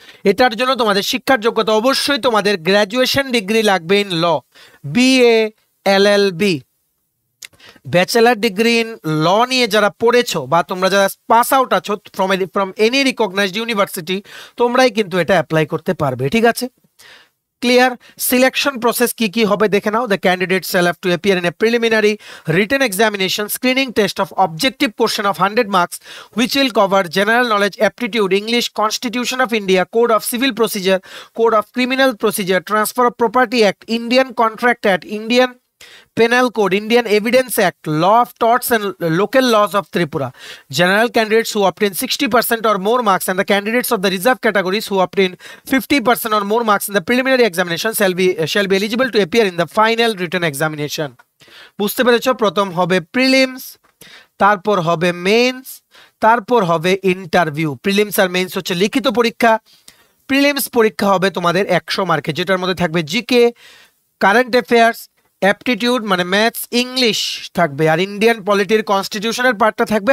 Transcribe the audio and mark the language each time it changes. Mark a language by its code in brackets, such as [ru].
[bn] এটার জন্য তোমাদের শিক্ষার যোগ্যতা অবশ্যই তোমাদের গ্র্যাজুয়েশন ডিগ্রি লাগবে in law, BA LLB, bachelor degree in law নিয়ে যারা পড়েছো বা তোমরা যারা পাস আউট আছো [en] from any recognised university [bn] তোমরাই কিন্তু এটা অ্যাপ্লাই করতে পারবে, ঠিক আছে। ক্লিয়ার। সিলেকশন প্রসেস কি কি হবে দেখে নাও। The candidate [en] shall have to appear in a preliminary written examination screening test of objective question of 100 marks which will cover general knowledge, aptitude, English, Constitution of India, Code of Civil Procedure, Code of Criminal Procedure, Transfer of Property Act, Indian Contract Act, Indian Penal Code, Indian Evidence Act, Law of Torts and Local Laws of Tripura. General candidates who obtain 60% or more marks and the candidates of the reserve categories who obtain 50% or more marks in the preliminary examination shall be eligible to appear in the final written examination. [bn] বুঝতে পেরেছো? প্রথম হবে prelims, তারপর হবে men's, তারপর হবে interview. Prelims আর men's হচ্ছে লিখিত পরীক্ষা। প্রিলিমস পরীক্ষা হবে তোমাদের 100 মার্কে, যেটার মধ্যে থাকবে জিকে, কারেন্ট অ্যাফেয়ার্স, অ্যাপটিটিউড মানে ম্যাথস, ইংলিশ থাকবে, আর ইন্ডিয়ান পলিটির কনস্টিটিউশনের পার্টটা থাকবে।